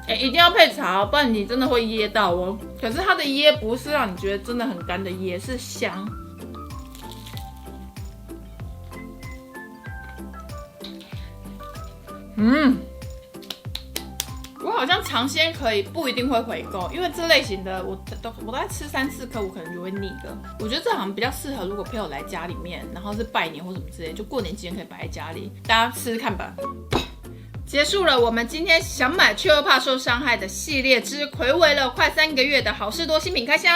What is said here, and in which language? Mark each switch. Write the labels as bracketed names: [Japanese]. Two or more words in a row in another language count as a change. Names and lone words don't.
[Chinese] 哎，一定要配茶哦，不然你真的會噎到哦。可是它的噎不是讓你覺得真的很乾的噎，是香。我好像嘗鮮可以，不一定會回購，因為這類型的我大概吃3、4顆，我可能就會膩了。我覺得這好像比較適合，如果朋友來家裡面，然後是拜年或什麼之類，就過年期間可以擺在家裡，大家試試看吧。結束了我們今天想買卻又怕受傷害的系列之睽違了快3個月的好市多新品開箱。